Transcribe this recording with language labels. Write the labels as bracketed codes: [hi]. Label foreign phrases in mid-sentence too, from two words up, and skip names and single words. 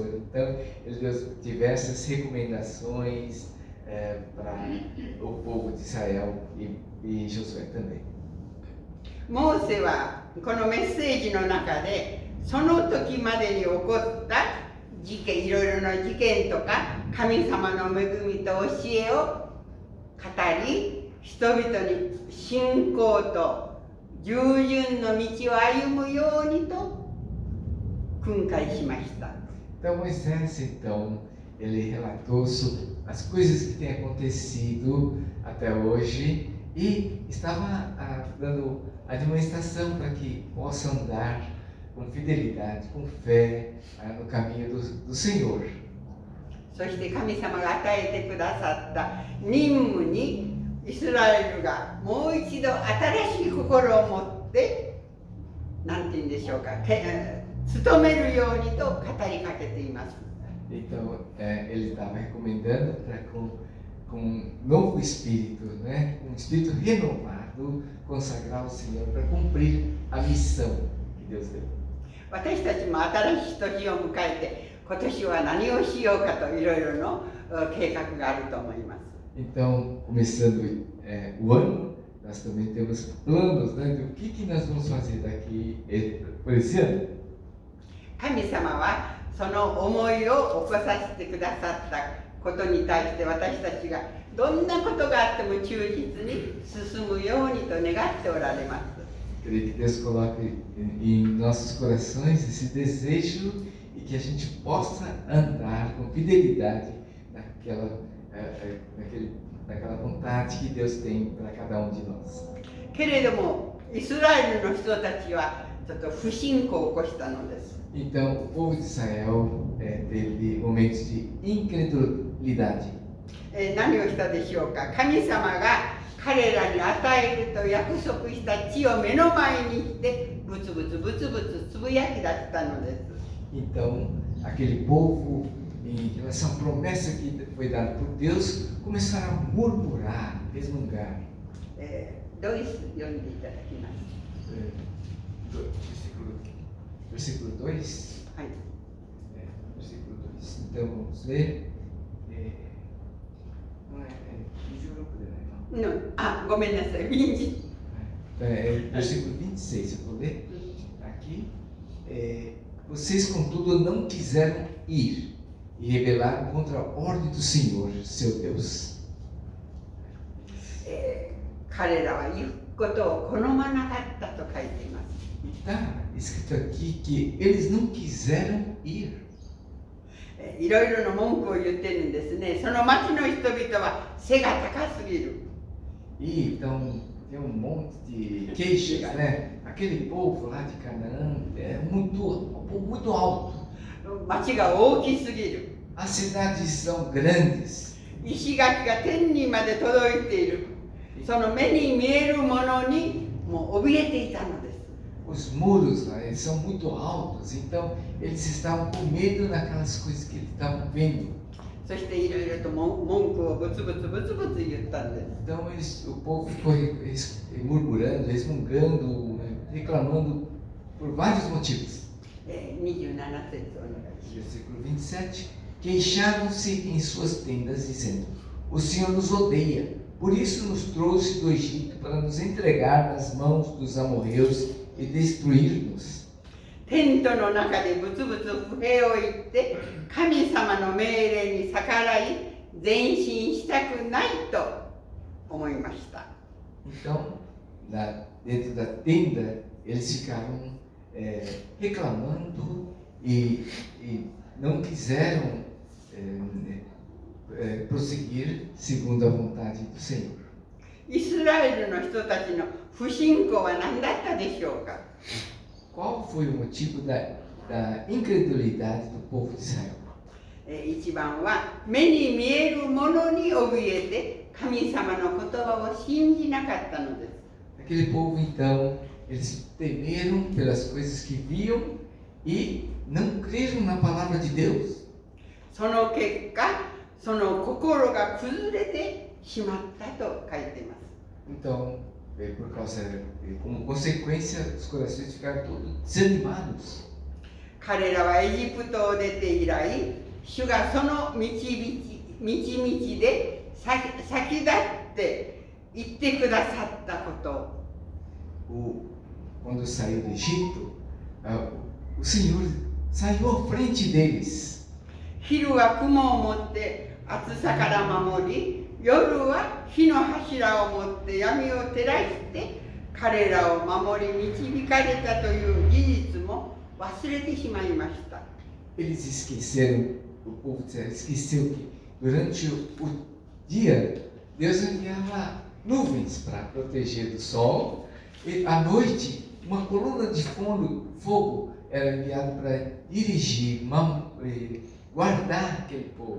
[pt] Então, ele deu diversas recomendações para o povo de Israel e Josué também. [ja] モーセはこのメッセージの中でその時までに起こった事件、いろいろな事件とか神様の恵みと教えを語り、人々に信仰と従順の道を歩むようにと訓戒しました。 [pt] Então Moisés, então, ele relatou sobre as coisas que têm acontecido até hoje e estava dando admoestação para que possam andar com fidelidade, com fé no caminho do Senhor. [ja] そして神様が与えてくださった任務にイスラエルがもう一度新しい心を持って何て言うんでしょうか、努めるようにと語りかけています。 [pt] Então, ele estava recomendando para com um novo espírito, né? Um espírito renovado, consagrar ao Senhor para cumprir a missão que Deus deu. [ja] 私たちも新しい時を迎えて、今年は何をしようかといろいろの計画があると思います。 [pt] Então, começando o ano, nós também temos planos, né, do que nós vamos fazer daqui por esse ano. [ja] 神様はその思いを起こさせてくださったことに対して私たちがどんなことがあっても忠実に進むようにと願っておられます。 [pt] Creio que Deus coloque em nossos corações esse desejo e que a gente possa andar com fidelidade naquela vontade que Deus tem para cada um de nós. [ja] けれどもイスラエルの人たちはちょっと不信仰を起こしたのです。 [pt] Então, o povo de Israel teve momentos de incredulidade. [ja] 何をしたでしょうか。神様が彼らに与えると約束した地を目の前にしてブツブツブツブツつぶやき出したのです。 [pt] Então, aquele povo, em relação à promessa que foi dada por Deus, começaram a murmurar, resmungar. [ja] ドイツ読んでいただきます。 [pt] Versículo 2. [ja] はい。 [pt] Versículo 2. Então, vamos ler. Não é. Não, [ja] ごめんなさい、20。 [pt] Versículo 26, eu vou ler aqui. Vocês, contudo, não quiseram ir e rebelaram contra a ordem do Senhor, seu Deus. [ja] 彼らは行くことを好まなかったと書いています。 [pt] E está escrito aqui que eles não quiseram ir. [ja] いろいろな文句を言ってるんですね。その町の人々は背が高すぎる。 [pt] E então tem monte de queixas, né? Aquele povo lá de Canaã é muito alto. [ja] 町が大きすぎる。 [pt] As cidades são grandes. [ja] 石垣が天にまで届いている。その目に見えるものにもう怯えていたのです。 [pt] Os muros lá, eles são muito altos, então eles estavam com medo daquelas coisas que eles estavam vendo. [ja] そしていろいろと文句をブツブツブツブツ言ったんです。 [pt] Então o povo ficou murmurando, resmungando, reclamando por vários motivos. [ja] 27節お願いします。 [pt] Versículo 27. Queixaram-se em suas tendas, dizendo: O Senhor nos odeia, por isso nos trouxe do Egito para nos entregar nas mãos dos amorreus e destruir-nos. [ja] テントの中でブツブツ不平を言って神様の命令に逆らい前進したくないと思いました。 [pt] Então, dentro da tenda, eles ficaram reclamando e não quiseram prosseguir segundo a vontade do Senhor. [ja] イスラエルの人たちの不信仰は何だったでしょうか。 [pt] Qual foi o motivo da incredulidade do povo de Israel? [ja] 一番は目に見えるものに怯えて神様の言葉を信じなかったのです。 [pt] Aquele povo, então, eles temeram pelas coisas que viam e não creram na palavra de Deus. [ja] その結果、その心が崩れてしまったと書いています。 [pt] Então, como consequência, os corações ficaram todos desanimados. [ja] 彼らはエジプトを出て以来、主がその道々で先立って言ってくださったこと。 [pt] Quando saiu do Egito, o Senhor saiu à frente deles. [ja] 昼は雲を持って暑さから守り、夜は火の柱を持って闇を照らして彼らを守り導かれたという事実も忘れてしまいました。 [pt] Eles esqueceram, o povo de Israel esqueceu que durante o dia Deus enviava nuvens para proteger do sol e à noite uma coluna de fogo era enviada para dirigir, guardar aquele povo.